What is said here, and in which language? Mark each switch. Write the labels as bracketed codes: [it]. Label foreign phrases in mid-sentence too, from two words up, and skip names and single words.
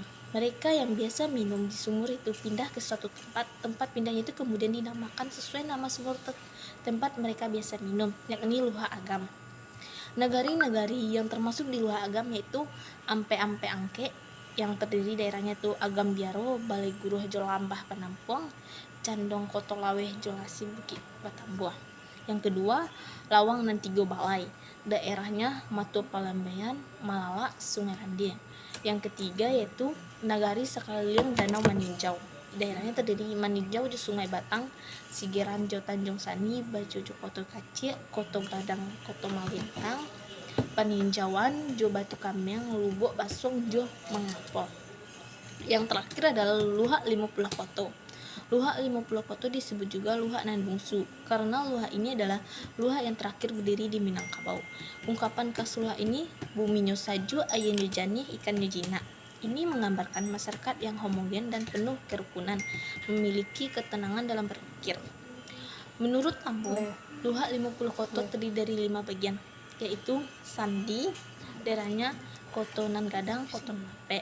[id] Mereka yang biasa minum di sumur itu pindah ke suatu tempat pindahnya itu kemudian dinamakan sesuai nama sumur tempat mereka biasa minum, yakni Luha Agam. Nagari-nagari yang termasuk di Luha Agam yaitu Ampe-Ampe Angke, yang terdiri daerahnya itu Agam Biaro, Balai Guruh Jolambah Penampuang, Candong Koto Laweh Jolasi Bukit Batambuah. Yang kedua, Lawang Nantigo Balai, daerahnya Matu Palambayan, Malala, Sungai Randil. Yang ketiga yaitu Nagari sekeliling Danau Maninjau, daerahnya terdiri Maninjau di Sungai Batang, Sigeran Jo Tanjung Sani, Bajojo Koto Kacil, Koto Gadang, Koto Malintang, Paninjauan, Jo Batu Kameng, Lubuk Basong, Jo Mengapol. Yang terakhir adalah Luha 50 Koto. Luha 50 Koto disebut juga Luha nan bungsu karena Luha ini adalah Luha yang terakhir berdiri di Minangkabau. Ungkapan khas Luha ini, [min] bumi nyo saju aya nyo jani ikan nyo jina. [id] Ini menggambarkan masyarakat yang homogen dan penuh kerukunan, memiliki ketenangan dalam berpikir. Menurut Lampung, Luha 50 Koto terdiri dari 5 bagian, yaitu Sandi, daerahnya Koto Nan Gadang, Koto Nape.